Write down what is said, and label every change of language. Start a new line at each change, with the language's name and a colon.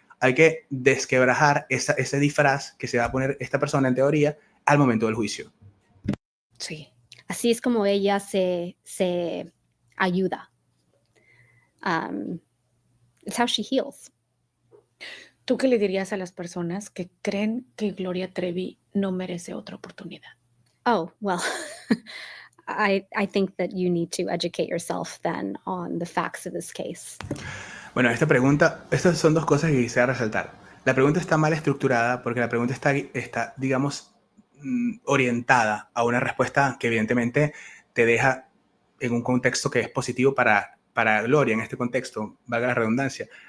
Spanish: Hay que desquebrajar ese disfraz que se va a poner esta persona en teoría al momento del juicio. Sí. Así es como ella se ayuda.
English: It's how she heals.
Spanish: ¿Tú qué le dirías a las personas que creen que Gloria Trevi no merece otra oportunidad?
English: Oh, well, I think that you need to educate yourself then on the facts of this case.
Spanish: Bueno, esta pregunta, estas son dos cosas que quisiera resaltar. La pregunta está mal estructurada porque la pregunta está digamos, orientada a una respuesta que evidentemente te deja en un contexto que es positivo para Gloria, en este contexto, valga la redundancia.